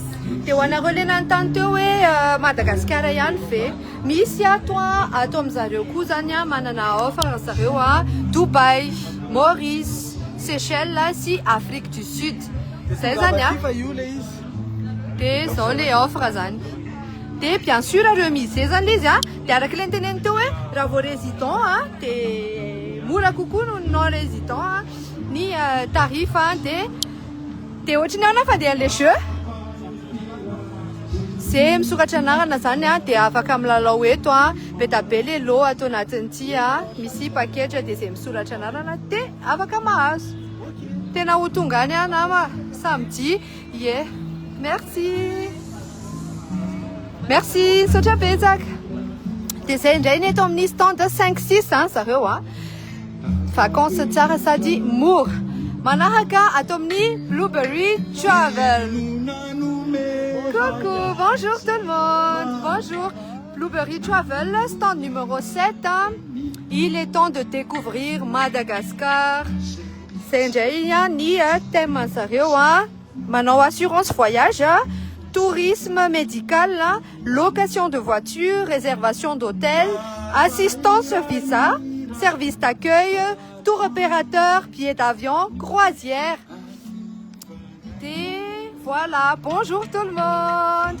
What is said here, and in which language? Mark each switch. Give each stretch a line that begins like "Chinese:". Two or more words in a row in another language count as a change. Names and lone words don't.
Malagasy: Dia ho anareo le nanontany teo hoe Madagasikara ihany ve misy ato amin'izareo koa zany manana offre zareo Dubai, Maurice, Seychelles sy Afrique du Sud. Zay zany fa io le izy. Dia zao le offre zany. Dia
French: bien sûr
Malagasy: areo misy zay zany izy dia araka le niteneny teo hoe raha vao résident dia mora kokoa no
French: non résident
Malagasy: ny tarif dia ohatrany ao na fandeha le jeu zay misoratra anarana zany dia afaka milalao eto be da be le lo atao anatin'ity misy package dia zay misoratra anarana dia afaka mahazo. Tena ho tonga any nama samedi ye. Merci sotra betsaka. Dia zay indray ny eto amin'ny stand 5-6 zareo vacances tsara sady mora manaraka ato amin'ny Blueberry Travel.
French: Coucou, bonjour tout le monde. Bonjour. Blueberry Travel, stand numéro 7. Il est temps de découvrir Madagascar. C'est
Malagasy: indray ny thème zareo manao
French: assurance voyage, tourisme médical, location de voiture, réservation d'hôtel, assistance visa, service d'accueil, tour opérateur, billets d'avion, croisière. Et voilà, bonjour tout le monde.